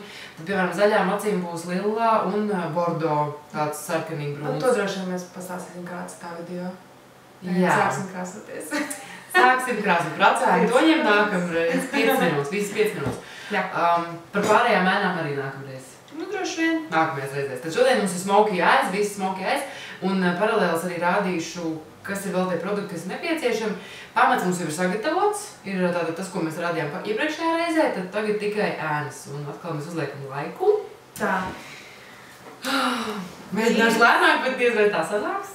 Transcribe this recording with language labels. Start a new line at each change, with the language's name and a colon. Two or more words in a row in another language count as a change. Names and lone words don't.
Latvian: Tad, piemēram, zaļām acīm būs lilā un bordo, tāds sarkanīgi brūns. To droši vien mēs pastāstīsim kāds tā video. Jā. Sāksim krāsoties. Sāksim krāsot par acēnu toņiem nākamreiz, 5 minūtes, visas 5 minūtes. Jā. Par pārējām ēnām arī nākamreiz. Droši vien. Nākamajās reizēs. Tad šodien mums ir
English: smoky eyes,
Latvian: visi
English: smoky eyes,
Latvian: un paralēlis arī rādīšu, kas ir vēl tie produkti, kas ir nepieciešami. Pamats mums jau ir sagatavots, ir tātad tas, ko mēs rādījām iepriekšējā reizē, tad tagad tikai ēnas, un atkal mēs uzliekam laiku. Tā. Mēģināšu lēnāk, bet diez vai tā sanāks.